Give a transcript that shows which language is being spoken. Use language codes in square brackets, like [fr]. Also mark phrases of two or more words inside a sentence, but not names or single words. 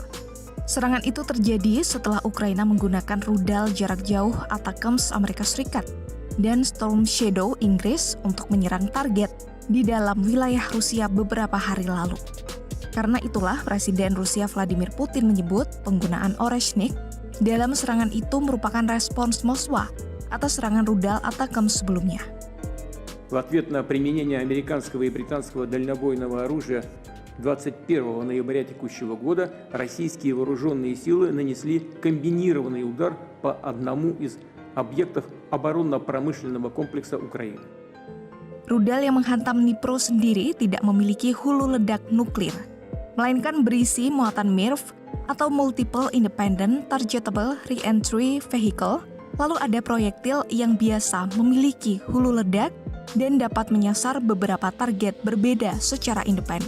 [id] Serangan itu terjadi setelah Ukraina menggunakan rudal jarak jauh ATACMS Amerika Serikat dan Storm Shadow Inggris untuk menyerang target di dalam wilayah Rusia beberapa hari lalu. Karena itulah Presiden Rusia Vladimir Putin menyebut penggunaan Oreshnik dalam serangan itu merupakan respons Moskwa atas serangan rudal ATACMS sebelumnya. [ru] В ответ на применение американского и британского дальнобойного оружия 21 ноября текущего года российские вооруженные силы нанесли комбинированный удар по одному из объектов оборонно-промышленного комплекса Украины. [id] Rudal yang menghantam Dnipro sendiri tidak memiliki hulu ledak nuklir, melainkan berisi muatan MIRV atau [en] Multiple Independent Targetable Re-entry Vehicle. [id] Lalu ada proyektil yang biasa memiliki hulu ledak dan dapat menyasar beberapa target berbeda secara independen.